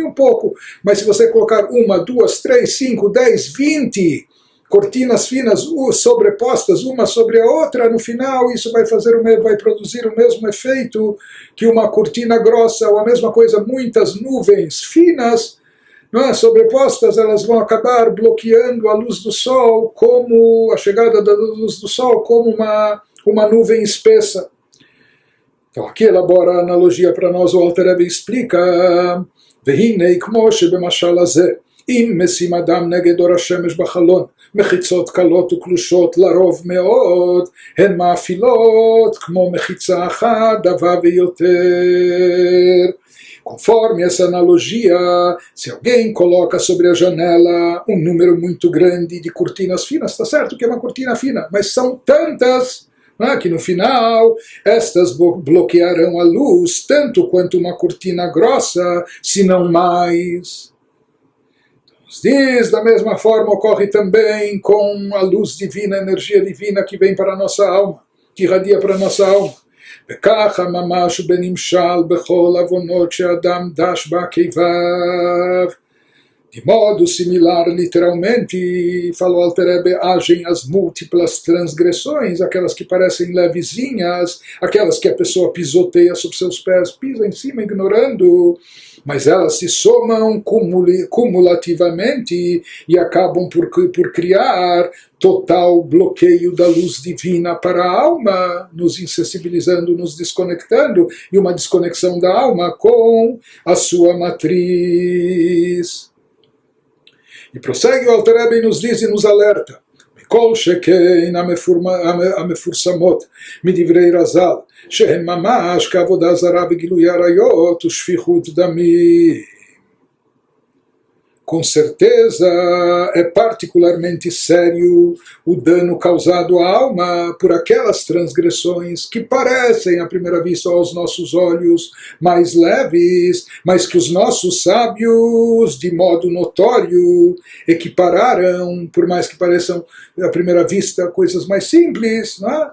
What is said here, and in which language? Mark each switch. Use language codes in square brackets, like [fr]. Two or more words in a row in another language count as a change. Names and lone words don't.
[pt] um pouco, mas se você colocar 1, 2, 3, 5, 10, 20 cortinas finas sobrepostas uma sobre a outra, no final isso vai produzir o mesmo efeito que uma cortina grossa, ou a mesma coisa, muitas nuvens finas, não é, sobrepostas, elas vão acabar bloqueando a luz do sol, como a chegada da luz do sol, como uma nuvem espessa. Então aqui elabora a analogia para nós, o Alter Rebbe explica, [he] והנה כמו שבמשל הזה, אם משים אדם נגד אור השמש בחלון, מחיצות קלות וקלושות לרוב מאוד, הן מאפילות כמו מחיצה אחת, דבה ויותר. [pt] Conforme essa analogia, se alguém coloca sobre a janela um número muito grande de cortinas finas, está certo que é uma cortina fina, mas são tantas que no final estas bloquearão a luz tanto quanto uma cortina grossa, se não mais. Diz, da mesma forma ocorre também com a luz divina, a energia divina que vem para a nossa alma, que irradia para a nossa alma. [he] וככה ממש בנמשל בכל עוונות שאדם דש בעקביו. [pt] De modo similar, literalmente, falou Alter Rebbe, agem as múltiplas transgressões, aquelas que parecem levezinhas, aquelas que a pessoa pisoteia sobre seus pés, pisa em cima ignorando, mas elas se somam cumulativamente e acabam por criar total bloqueio da luz divina para a alma, nos insensibilizando, nos desconectando, e uma desconexão da alma com a sua matriz. E prossegue o Alter Rebbe e nos diz e nos alerta, [he] כל שכן המפורסמות מדברי רז"ל, שהם ממש כעבודה זרה בגילוי עריות ושפיכות דמים. [pt] Com certeza é particularmente sério o dano causado à alma por aquelas transgressões que parecem, à primeira vista, aos nossos olhos mais leves, mas que os nossos sábios, de modo notório, equipararam, por mais que pareçam, à primeira vista, coisas mais simples, né?